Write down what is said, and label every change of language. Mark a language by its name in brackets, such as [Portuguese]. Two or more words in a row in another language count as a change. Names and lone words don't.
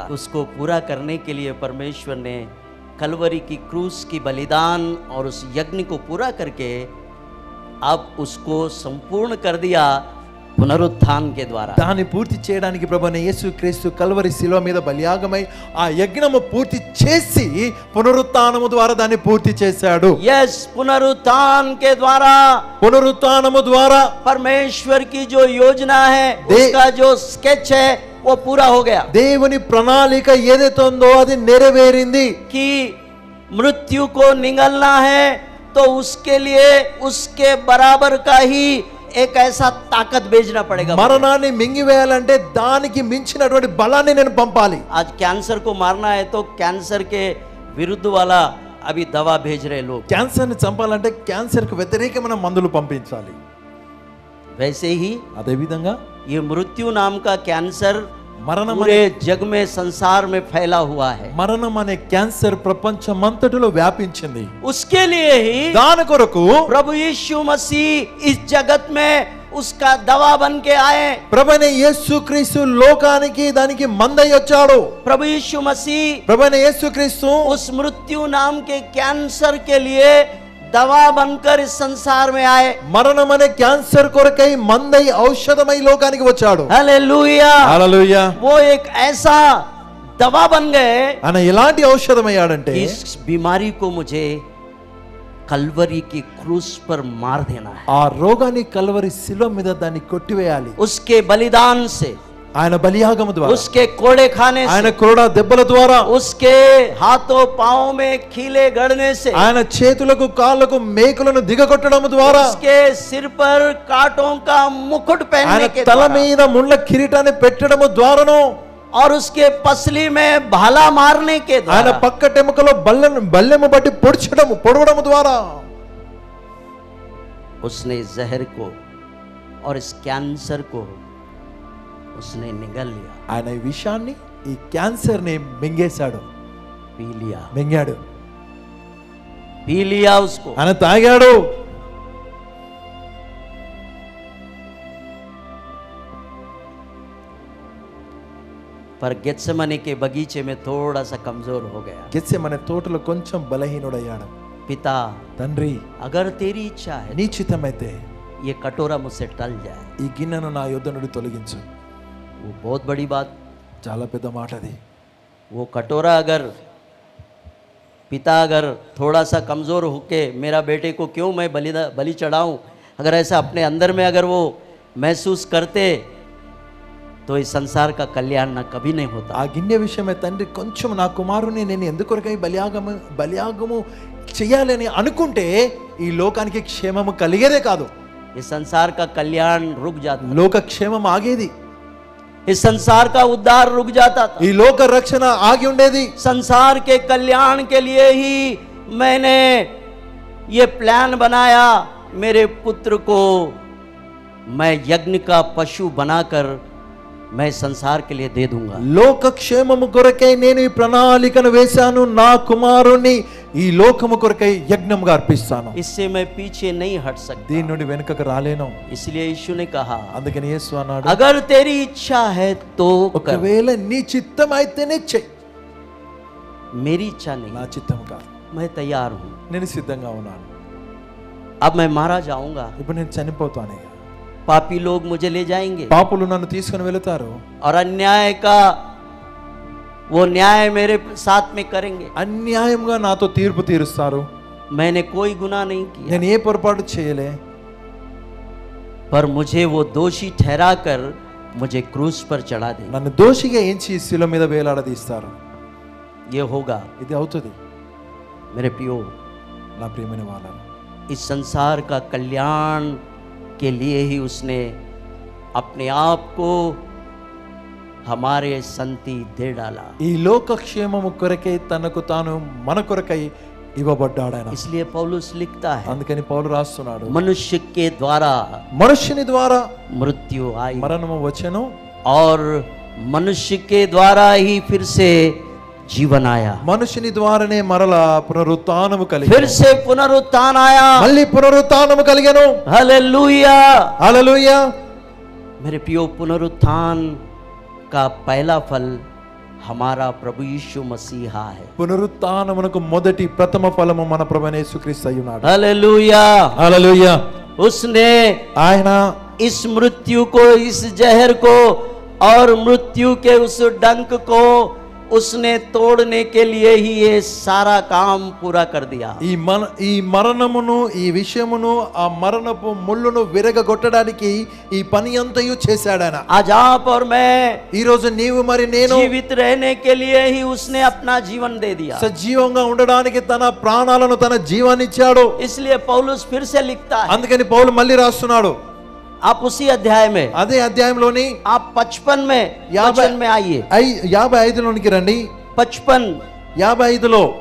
[Hindi] उसको पूरा करने के लिए परमेश्वर ने कलवरी की क्रूस की बलिदान और उस यज्ञ को पूरा करके अब उसको संपूर्ण कर दिया పునరుత్థానం के द्वारा। [Telugu] దాన్ని పూర్తి చేయడానికి ప్రభువైన యేసుక్రీస్తు కల్వరి శిలువ మీద బలియాగమై ఆ యజ్ఞము పూర్తి చేసి పునరుత్థానము ద్వారా దాన్ని పూర్తి చేశాడు. [Hindi] यस, पुनरुत्थान के द्वारा, [Telugu] పునరుత్థానము ద్వారా [Hindi] परमेश्वर की जो योजना है, उसका जो स्केच है वो पूरा हो गया। [Telugu] దేవుని ప్రణాళిక ఏదైతే ఉందో అది నెరవేరింది. [Hindi] कि मृत्यु को निगलना है तो उसके लिए उसके बराबर का ही एक ऐसा ताकत भेजना पड़ेगा। [Telugu] మరణాన్ని మింగివేయాలంటే దానికి మించినటువంటి బలాన్ని నేను పంపాలి. [Hindi] आज कैंसर को मारना है तो कैंसर के विरुद्ध वाला अभी दवा भेज रहे लोग। [Telugu] క్యాన్సర్ని చంపాలంటే క్యాన్సర్కు వ్యతిరేకమైన మందులు పంపించాలి. [Hindi] वैसे ही [Telugu] అదే విధంగా [Hindi] ये मृत्यु नाम का कैंसर [Telugu] మరణం [Hindi] पूरे जग में, संसार में फैला हुआ है। [Telugu] మరణం అనే క్యాన్సర్ ప్రపంచమంతటిలో వ్యాపించింది. [Hindi] उसके लिए ही [Telugu] దాని కొరకు [Hindi] प्रभु यीशु मसीह इस जगत में उसका दवा बन के आए। [Telugu] ప్రభువైన యేసుక్రీస్తు లోకానికి దానికి మందై వచ్చాడు. [Hindi] प्रभु यीशु मसीह [Telugu] ప్రభువైన యేసుక్రీస్తు [Hindi] उस मृत्यु नाम के कैंसर के लिए दवा बनकर इस संसार में आए। [Telugu] మరణం అనే క్యాన్సర్ కొరకై మందై ఔషధమై లోకానికి వచ్చాడు. [Hindi] हालेलुया। [Telugu] హల్లెలూయా. [Hindi] वो एक ऐसा दवा बन गए [Telugu] ఆయన ఎలాంటి ఔషధమయ్యాడంటే [Hindi] कि इस बीमारी को मुझे कलवरी की क्रूस पर मार देना है। [Telugu] ఆ రోగాన్ని కల్వరి శిలువ మీద దాన్ని కొట్టివేయాలి. [Hindi] उसके बलिदान से, [Telugu] ఆయన బలియాగము ద్వారా, [Hindi] उसके कोड़े खाने से, [Telugu] ఆయన క్రోడ దెబ్బల ద్వారా, [Hindi] उसके हाथों पांवों में खीले गड़ने से, [Telugu] ఆయన చేతులకు కాళ్ళకు మేకులను దిగగొట్టడం ద్వారా, [Hindi] उसके सिर पर कांटों का मुकुट [Telugu] ఆయన [Hindi] पहनने के [Telugu] తల [Hindi] द्वारा [Telugu] మీద ముళ్ళ కిరీటాన్ని పెట్టడము ద్వారాను, [Hindi] और उसके पसली में भाला मारने के [Telugu] ఆయన [Hindi] द्वारा [Telugu] పక్కటెముకలో బల్లెము బట్టి పొడవడం ద్వారా [Hindi] उसने जहर को और इस कैंसर को उसने निगल लिया, [Telugu] ఆయన ఈ విషయాన్ని, ఈ క్యాన్సర్ ని మింగేశాడు, [Hindi] पी लिया, [Telugu] మింగాడు, [Hindi] पी लिया उसको। [Telugu] ఆయన తాగాడు. [Hindi] पर गेत्सेमने के बगीचे में थोड़ा सा कमजोर हो गया। [Telugu] గెత్సెమనే తోటలో కొంచెం బలహీనుడయ్యాడు. [Hindi] पिता [Telugu] తండ్రి [Hindi] अगर तेरी इच्छा है [Telugu] నీ చిత్తమైతే [Hindi] ये कटोरा मुझसे टल जाए। [Telugu] ఈ గిన్నెను నా యొద్ద నుండి తొలగించు. [Hindi] वो बहुत बड़ी बात, [Telugu] చాలా పెద్ద మాట అది. [Hindi] वो कटोरा अगर पिता अगर थोड़ा सा कमज़ोर होके मेरा बेटे को क्यों मैं बलि चढ़ाऊं, अगर ऐसा अपने अंदर में अगर वो महसूस करते तो इस संसार का कल्याण न कभी नहीं होता। [Telugu] ఆ గిన్నె విషయమే తండ్రి కొంచెం నా కుమారుని నేను ఎందుకొరకై బలియాగము చేయాలని అనుకుంటే ఈ లోకానికి క్షేమము కలిగేదే కాదు, [Hindi] इस संसार का कल्याण रुक जाता, [Telugu] లోక క్షేమం ఆగేది, [Hindi] इस संसार का उद्धार रुक जाता था। [Telugu] ఈ లోక రక్షణ ఆగి ఉండేది. [Hindi] संसार के कल्याण के लिए ही मैंने ये प्लान बनाया, मेरे पुत्र को मैं यज्ञ का पशु बनाकर मैं संसार के लिए दे दूंगा। [Telugu] లోక క్షేమము కొరకై నేను ఈ ప్రణాళికను వేశాను, నా కుమారుని ఈ లోకము కొరకై యజ్ఞంగా అర్పిస్తాను. [Hindi] इससे मैं पीछे नहीं हट सकता। [Telugu] దీని నుండి వెనుకకు రాలేను. [Hindi] इसलिए यीशु ने कहा, [Telugu] అందుకని యేసు అన్నాడు, [Hindi] अगर तेरी इच्छा है तो कर। [Telugu] ఒకవేళ నీ చిత్తం అయితేనే చెయ్యి, [Hindi] मेरी इच्छा [Telugu] నా [Hindi] नहीं, [Telugu] చిత్తం కాదు. [Hindi] मैं तैयार हूं। [Telugu] నేను సిద్ధంగా ఉన్నాను. [Hindi] अब मैं मारा जाऊंगा, [Telugu] ఇప్పుడు నేను చనిపోతాను. ఇక [Hindi] पापी लोग मुझे ले जाएंगे [Telugu] పాపులు నన్ను తీసుకుని వెళతారు, [Hindi] और अन्याय का वो न्याय मेरे साथ में करेंगे। [Telugu] అన్యాయంగా నాతో తీర్పు తీరుస్తారు. [Hindi] मैंने कोई गुनाह नहीं किया, [Telugu] నేను ఏ పొరపాటు చేయలే, [Hindi] पर मुझे वो दोषी ठहरा कर मुझे क्रूस पर चढ़ा देंगे। [Telugu] నన్ను దోషిగా ఎంచి శిల మీద వేలాడదీస్తారు. [Hindi] ये होगा [Telugu] ఇది అవుతుంది. [Hindi] मेरे प्रियो, [Telugu] నా ప్రియమైన వాళ్ళను, [Hindi] इस संसार का कल्याण के लिए ही उसने अपने आप को हमारे संति दे डाला। [Telugu] ఈ లోక క్షేమము కొరకై తనకు తాను మన కొరకై ఇవ్వబడ్డాడు ఆయన. [Hindi] इसलिए पौलुस लिखता है, [Telugu] అందుకని పౌలు రాస్తున్నాడు, [Hindi] मनुष्य के द्वारा [Telugu] మనుష్యుని ద్వారా [Hindi] मृत्यु आई [Telugu] మరణము వచ్చెను, [Hindi] और मनुष्य के द्वारा ही फिर से जीवन आया। [Telugu] మనుషుని ద్వారానే మరలా పునరుత్థానము [Hindi] फिर [Telugu] కలిగెను. [Hindi] से पुनरुत्थान आया। [Telugu] మళ్ళీ పునరుత్థానము కలిగెను. [Hindi] हालेलुया। [Telugu] హల్లెలూయా. [Hindi] मेरे प्रियो, पुनरुत्थान का पहला फल हमारा प्रभु यीशु मसीहा है। [Telugu] పునరుత్థానమునకు మొదటి ప్రథమ ఫలము మన ప్రభువైన యేసుక్రీస్తు అయి ఉన్నాడు. [Hindi] हालेलुया। [Telugu] హల్లెలూయా. [Hindi] उसने [Telugu] ఆయన [Hindi] इस मृत्यु को, इस जहर को और मृत्यु के उस डंक को उसने तोड़ने के लिए ही ये सारा काम पूरा कर दिया। [Telugu] ఈ మరణమును, ఈ విషయమును, ఆ మరణపు ముళ్ళును విరగొట్టడానికి ఈ పని అంతయు చేశాడు ఆయన. [Hindi] आज आप और मैं [Telugu] ఈ రోజు నీవు మరి నేను [Hindi] जीवित रहने के लिए ही उसने अपना जीवन दे दिया। [Telugu] సజీవంగా ఉండడానికి తన ప్రాణాలను, తన జీవాన్ని ఇచ్చాడు. [Hindi] इसलिए पौलुस फिर से लिखता है, [Telugu] అందుకని పౌలు మళ్ళీ రాస్తున్నాడు. [Hindi] आप उसी अध्याय में, [Telugu] అదే అధ్యాయంలోని [Hindi] आप 55 में वचन में आइए। [Telugu] 55లోనికి రండి. [Hindi] 55 [Telugu] 55లో